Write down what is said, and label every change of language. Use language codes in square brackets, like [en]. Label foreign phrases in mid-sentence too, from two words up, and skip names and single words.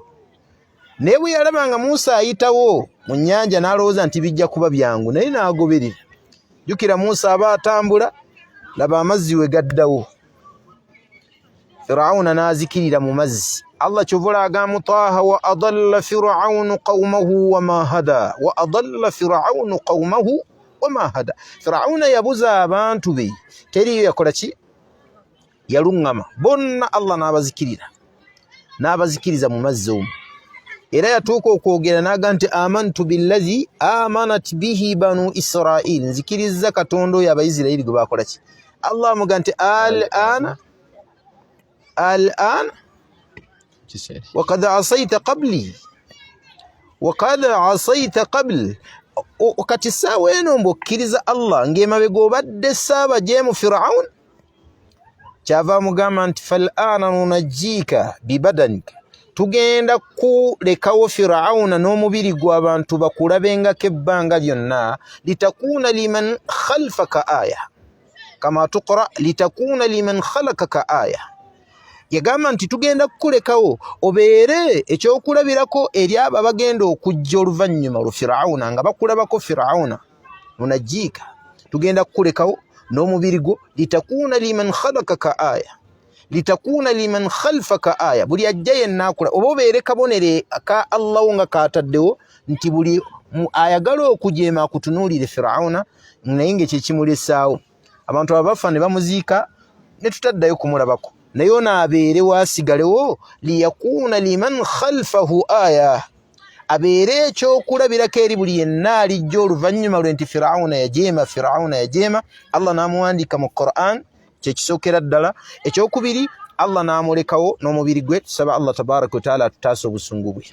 [lg] Naye bwe yalaba nga Musa ayitawo mu nnyanja n'alowooza nti bijja kuba byangu, naye n'agoberera. Jjukira Musa aba atambula, laba amazzi we gaddawo. Firawuna n'azikirira mu mazzi. Allah kyovula agamba [ar] Taaha وأضل فرعون قومه وما هدى وأضل فرعون قومه وما هدى. [lg] Firawuna yabuza abantu be, teriyo yakola ki? Yaluŋŋama. Bonna Allah n'abazikirira, n'abazikiriza mu mazzi omwo. Era yatuuka okwogera n'agamba nti [ar] آمنت بالذي آمنت به بنو إسرائيل, [lg] nzikirizza Katonda oyo Abayisirayiri gwe bakola ki? Allah amugamba nti [ar] الآن وقد عصيت قبلي وقد عصيت قبل [lg] wakati saawa eno mbokkiriza Allah ng'emabega obadde saaba jeemu Firaun kyava mugamba nti [ar] فالآن ننجيك ببدنك [lg] tugenda kulekawo Firauna n'omubiri gw'abantu bakulabengako ebbanga lyonna [ar] لتكون لمن خلفك آية كما تقرأ لتكون لمن خلقك آية [lg] yagamba nti tugenda kukulekawo obeere ekyokulabirako eri abo abagenda okujja oluvannyuma lwa Firauna nga bakulabako [ar] Firauna nunajjiika [lg] tugenda kukulekawo n'omubiri gwo [ar] لتكون لمن خلقك آية لتكون لمن خلفك آية [lg] buli ajja yenna akula oba obeere kabonere ka Allahu nga kaataddewo nti buli ayagala okujeema akutunuulire Firauna naye ng'ekikimulesaawo abantu abafa ne bamuziika ne tutaddayo kumulabako naye ono abeere waasigalewo [ar] ليكون لمن خلفه آية [lg] abeere ekyokulabirako eri buli yenna alijja oluvannyuma lwe nti Firauna yajeema Allah n'amuwandiika mu Qur'an kyekisookera ddala ekyokubiri Allah n'amulekawo n'omubiri gwe tusaba Allah [ar] تبارك وتعالى [lg] atutaase obusungu bwe